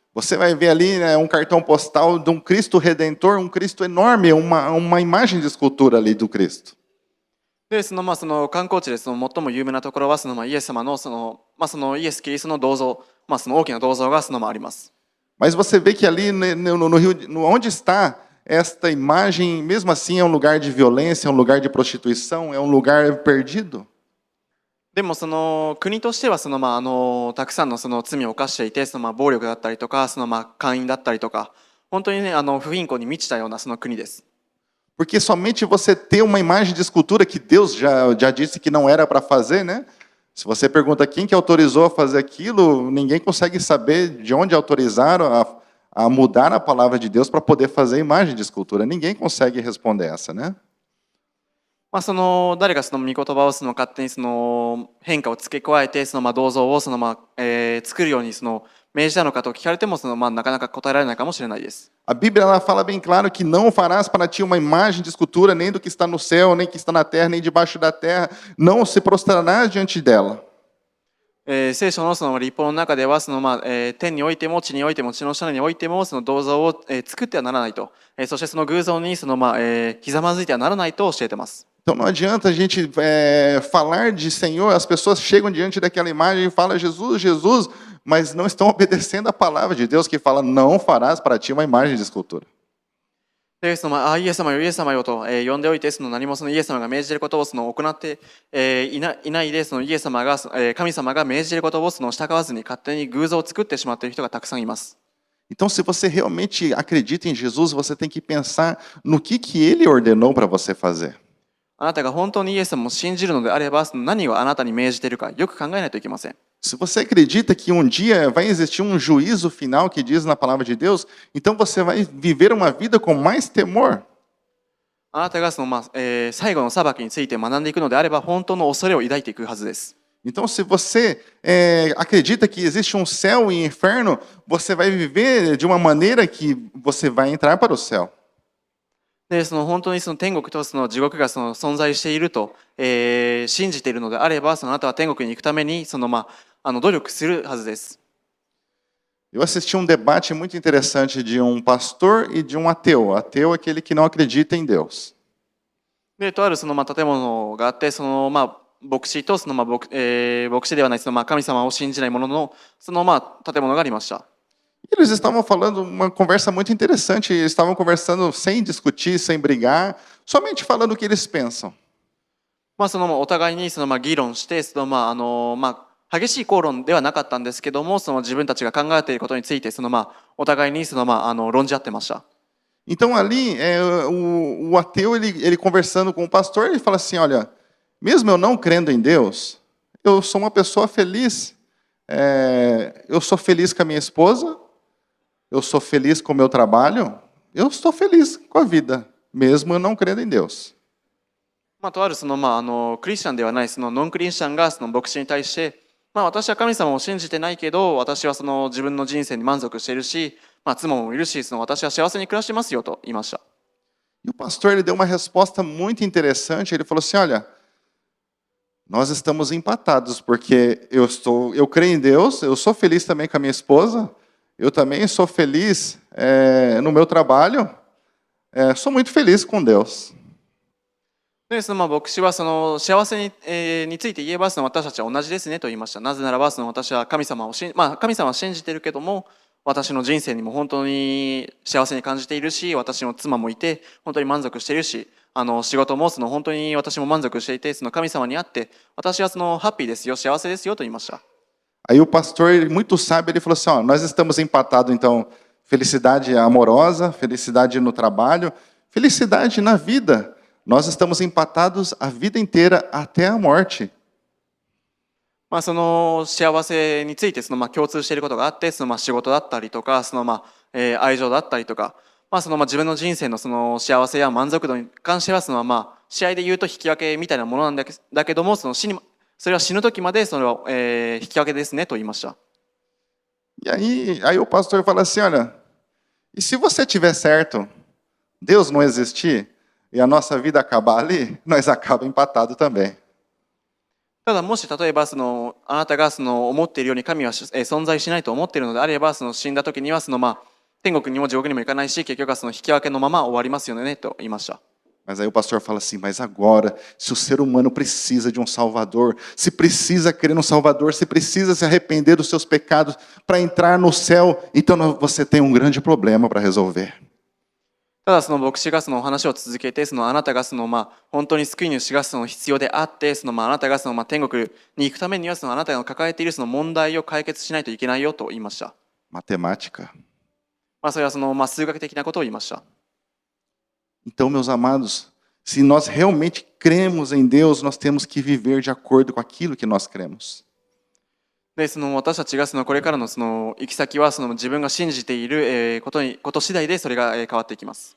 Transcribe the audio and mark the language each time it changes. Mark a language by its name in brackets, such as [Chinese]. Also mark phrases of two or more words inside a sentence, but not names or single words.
[Portuguese] Você vai ver ali, né, um cartão postal de um Cristo Redentor, um Cristo enorme, uma imagem de escultura ali do Cristo. [Japanese] で観光地で最も有名なところはイエス様のイエス・キリストの銅像、その大きな銅像があります。 [Portuguese] Mas você vê que ali no Rio, onde está esta imagem, mesmo assim é um lugar de violência, é um lugar de prostituição, é um lugar perdido. [Japanese] でも国としてはたくさんの罪を犯していて、暴力だったりとか姦淫だったりとか、本当にね不貧困に満ちたような国です。 [Portuguese] Porque somente você ter uma imagem de escultura que Deus já disse que não era para fazer, né? Se você pergunta quem que autorizou a fazer aquilo, ninguém consegue saber de onde autorizaram a mudar a palavra de Deus para poder fazer imagem de escultura. Ninguém consegue responder essa, né? [Japanese] 誰が御言葉を勝手に変化を付け加えて銅像を作るように命じたのかと聞かれてもなかなか答えられないかもしれないです。 [Portuguese] A Bíblia ela fala bem claro que não farás para ti uma imagem de escultura, nem do que está no céu, nem que está na terra, nem debaixo da terra. Não se prostrarás diante dela. [Japanese] 聖書の立法の中では天においても地においても地の下においても銅像を作ってはならないと、そして偶像にひざまずいてはならないと教えています。 [Portuguese] Então não adianta a gente falar de Senhor, as pessoas chegam diante daquela imagem e falam Jesus, Jesus, mas não estão obedecendo a palavra de Deus que fala não farás para ti uma imagem de escultura. [Japanese] でイエス様よイエス様よと呼んでおいて何もイエス様が命じていることを行っていないでイエス様が神様が命じていることを従わずに勝手に偶像を作ってしまっている人がたくさんいます。 [Portuguese] Então, se você realmente acredita em Jesus, você tem que pensar no que ele ordenou para você fazer. [Japanese] あなたが本当にイエス様を信じるのであれば、何をあなたに命じているかよく考えないといけません。 [Portuguese] Se você acredita que um dia vai existir um juízo final que diz na palavra de Deus, então você vai viver uma vida com mais temor. [Japanese] あなたが最後の裁きについて学んでいくのであれば、本当の恐れを抱いていくはずです。 [Portuguese] Então, se você acredita que existe um céu e inferno, você vai viver de uma maneira que você vai entrar para o céu. [Japanese] で本当に天国と地獄が存在していると、信じているのであれば、あなたは天国に行くために努力するはずです。 [Portuguese] Eu assisti um debate muito interessante de um pastor e de um ateu. Ateu é aquele que não acredita em Deus. [Japanese] でとある建物があって、牧師と牧師ではない神様を信じない者の建物がありました。 [Portuguese] Eles estavam falando uma conversa muito interessante. Eles estavam conversando sem discutir, sem brigar, somente falando o que eles pensam. [Japanese] お互いに議論して、激しい口論ではなかったんですけども、自分たちが考えていることについてお互いに論じ合ってました。 [Portuguese] Então ali o ateu ele conversando com o pastor, ele fala assim, olha, mesmo eu não crendo em Deus, eu sou uma pessoa feliz. Eu sou feliz com a minha esposa, eu sou feliz com o meu trabalho, eu estou feliz com a vida, mesmo eu não crendo em Deus. [Japanese] とあるクリスチャンではないノンクリスチャンが牧師に対して、私は神様を信じてないけど、私は自分の人生に満足しているし、妻もいるし、私は幸せに暮らしてますよと言いました。 [Portuguese] E o pastor ele deu uma resposta muito interessante. Ele falou assim, olha, nós estamos empatados porque eu creio em Deus, eu sou feliz também com a minha esposa, eu também sou feliz no meu trabalho, sou muito feliz com Deus. [Japanese] で牧師は幸せについて言えば私たちは同じですねと言いました。なぜならば私は神様を神様は信じているけども、私の人生にも本当に幸せに感じているし、私の妻もいて本当に満足しているし、仕事も本当に私も満足していて、神様にあって私はハッピーですよ、幸せですよと言いました。 [Portuguese] Aí o pastor, muito sábio, ele falou assim, ó, nós estamos empatados então, felicidade amorosa, felicidade no trabalho, Felicidade na vida. Nós estamos empatados a vida inteira até a morte. [Japanese] その幸せについて共通していることがあって、仕事だったりとか、愛情だったりとか、自分の人生の幸せや満足度に関しては試合で言うと引き分けみたいなものなんだけども、それは死ぬ時までそれは、引き分けですねと言いました。 [Portuguese] E aí o pastor fala assim, olha, e se você tiver certo, Deus não existir e a nossa vida acabar ali, nós acaba empatado também. [Japanese] ただもし例えばあなたが思っているように神は存在しないと思っているのであれば、死んだ時には天国にも地獄にも行かないし、結局は引き分けのまま終わりますよねと言いました。 [Portuguese] Mas aí o pastor fala assim, mas agora, se o ser humano precisa de um Salvador, se precisa crer no Salvador, se precisa se arrepender dos seus pecados para entrar no céu, então você tem um grande problema para resolver. [Japanese] ただ牧師が話を続けて、あなたが本当に救い主が必要であって、あなたが天国に行くためにはあなたが抱えている問題を解決しないといけないよと言いました。 [Portuguese] Matemática. [Japanese] それは数学的なことを言いました。 [Portuguese] Então, meus amados, se nós realmente cremos em Deus, nós temos que viver de acordo com aquilo que nós cremos. [Japanese] で私たちがこれからの行き先は自分が信じていること次第でそれが変わっていきます。